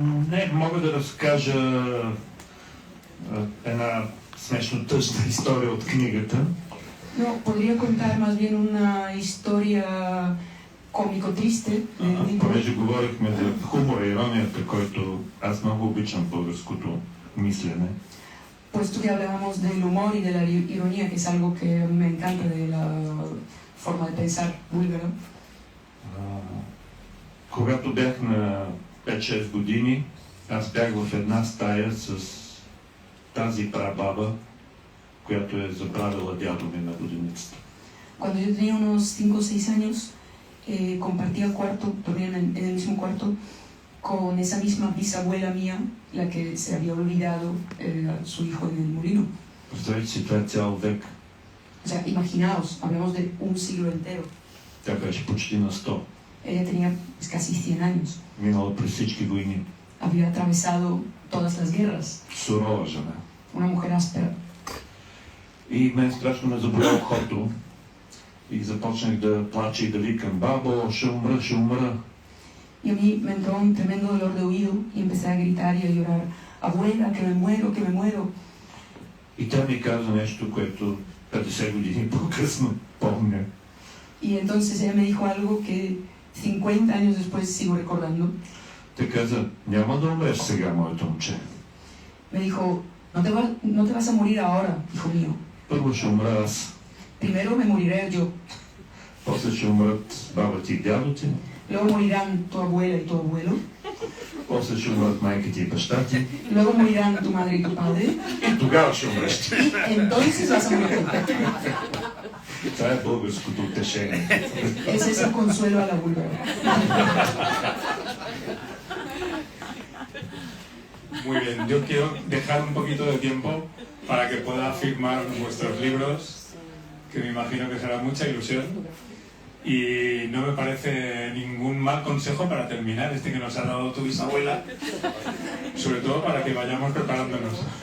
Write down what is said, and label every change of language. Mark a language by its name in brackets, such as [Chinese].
[Bulgarian] Не, мога да разкажа една смешно тъжна история от книгата. [Spanish] No, podría contar más bien una historia cómico triste. [Bulgarian] Понеже говорихме за хумора и иронията, който аз много обичам българското мислене. [Spanish] Puesto que hablábamos del humor y de la ironía, que es algo que a mí me encanta de la forma de pensar búlgara. [Bulgarian] Когато бях на 5-6 години, аз бях в една стая с тази прабаба, която е забравила дядо ми на воденицата. [Spanish] Cuando yo tenía unos 5 o 6 años, compartía cuarto, dormía en el mismo cuarto con esa misma bisabuela mía, la que se había olvidado a su hijo en el molino. [Bulgarian] Представете си, това е цял век. [Spanish] O sea, imaginaos, hablamos de un siglo entero. [Bulgarian] Тя беше почти на 100. [Spanish] Ella tenía pues, casi 100 años. [Bulgarian] Минала през всички войни. [Spanish] Había atravesado todas las guerras. [Bulgarian] Сурова жена. [Spanish] Una mujer áspera. [Bulgarian] И мен страшно ме заболя ухото. И започнах да плача и да викам: бабо, ще умра, ще умра. [Spanish] Y a mí me entró un tremendo dolor de oído y empecé a gritar y a llorar: abuela, que me muero, que me muero. [Bulgarian] И тя ми каза нещо, което 50 години по-късно помня. [Spanish] Y entonces ella me dijo algo que 50 años después sigo recordando. [Bulgarian] Тя каза: няма да умреш сега, моето момче. [Spanish] Me dijo: no te vas a morir ahora, hijo mío. [Bulgarian] Първо ще умра аз. [Spanish] Primero me moriré yo. [Bulgarian] После ще умрат баба ти и дядо ти. [Spanish] Luego morirán tu abuela y tu abuelo. [Bulgarian] После ще умрат майка ти и баща ти. [Spanish] Luego morirán tu madre y tu padre. [Bulgarian] И тогава ще умреш ти. [Spanish] Y entonces vas a morir tú. [Bulgarian] Това е българското утешение. [Spanish] Ese es el consuelo a la búlgara. Muy bien, yo quiero dejar un poquito de tiempo para que pueda firmar vuestros libros, que me imagino que será mucha ilusión. Y no me parece ningún mal consejo para terminar este que nos ha dado tu bisabuela, sobre todo para que vayamos preparándonos.